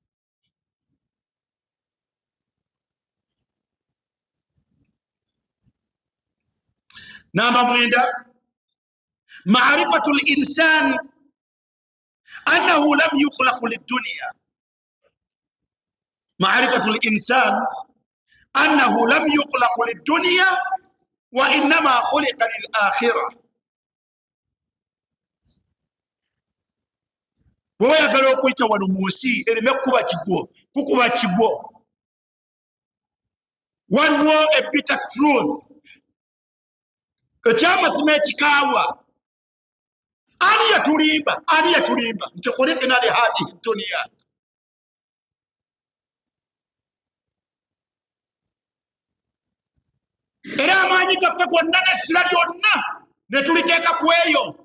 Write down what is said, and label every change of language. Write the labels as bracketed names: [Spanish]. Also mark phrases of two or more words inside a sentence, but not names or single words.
[Arabic] نعم mwenda معرفة الإنسان أنه لم يخلق للدنيا. معرفة الإنسان أنه لم يخلق للدنيا وإنما خلق للآخرة. [Ganda] Woyagala okuyita wano mu nsi ereme kuba kigwo, kukuba kigwo. [English] Waliwo a bitter truth, [Ganda] ekyamazima ekikaawa ani yatulimba nti [Arabic] خلقنا لهذه الدنيا. [Ganda] Era amaanyi gaffe gonna n'essira lyonna ne tuliteeka ku eyo.